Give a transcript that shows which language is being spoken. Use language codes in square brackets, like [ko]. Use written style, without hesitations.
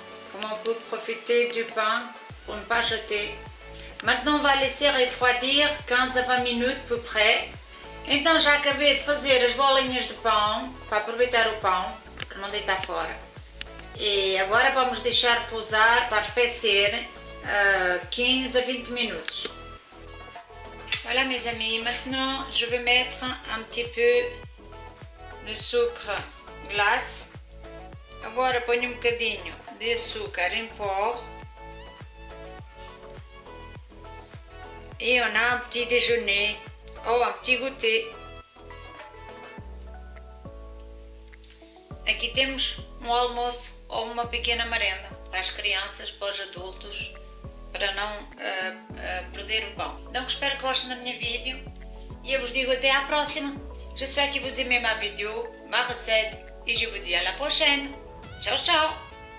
[fr] Comme on peut profiter du pain pour ne pas jeter. Maintenant on va laisser refroidir 15 a 20 minutes à peu près. [pt] Então já acabei de fazer as bolinhas de pão para aproveitar o pão, para não deitar fora. E agora vamos deixar repousar para arrefecer 15 a 20 minutes. [fr] Voilà mes amis, maintenant je vais mettre un petit peu de sucre glace. [pt] Agora ponho um bocadinho de açúcar em pó. [fr] E on a un petit déjeuner ou un petit goûter. [pt] Aqui temos um almoço ou uma pequena merenda para as crianças, para os adultos, para não perder o pão. [fr] Donc j'espère que [pt] gostem da minha vídeo e eu vos digo até à próxima. [fr] J'espère que vous aimez ma vidéo, ma recette et je vous dis à la prochaine. [it] Ciao ciao.